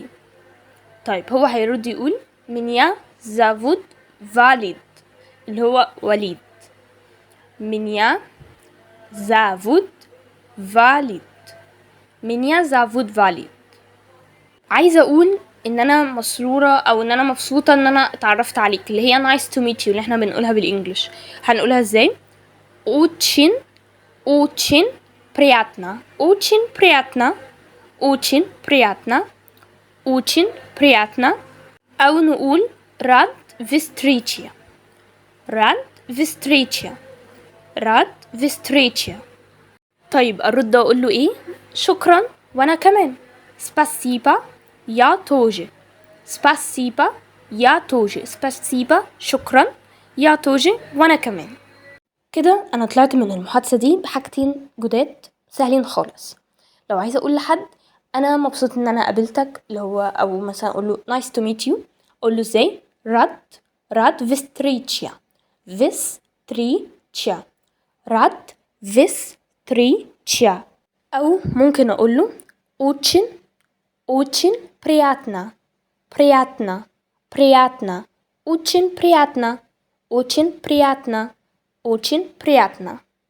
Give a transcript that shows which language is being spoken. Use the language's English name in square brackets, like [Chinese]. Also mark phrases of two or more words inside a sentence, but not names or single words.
[Arabic] طيب هو هيرد يقول [Russian] Меня зовут Валид, [Arabic] اللي هو وليد. [Russian] Меня зовут Валид. Меня зовут Валид. [Arabic] عايزة اقول ان انا مسرورة او ان انا مبسوطة ان انا اتعرفت عليك، اللي هي [English] nice to meet you [Arabic] اللي احنا بنقولها بالانجلش. هنقولها ازاي؟ [Russian] очень очень приятно. очень приятно. очень приятно. очень приятно. [Arabic] أو نقول [Russian] рад встрече. рад встрече. рад встрече. [Arabic] طيب أرد أقول له إيه؟ شكرا وأنا كمان. [Russian] спасибо я тоже. спасибо я тоже. спасибо شكرا я тоже [Arabic] وأنا كمان. كده أنا طلعت من المحادثة دي بحاجتين جداد سهلين خالص. لو عايزة أقول لحد أنا مبسوط إن أنا قابلتك، اللي هو أو مثلا أقول له [English] nice to meet you، [Arabic] أقول له إزاي؟ [Russian] Рад встрече. Встрече. Рад встрече. [Arabic] أو ممكن أقول له [Russian] очень очень приятно. приятно. приятно. очень приятно. очень приятно. очень приятно.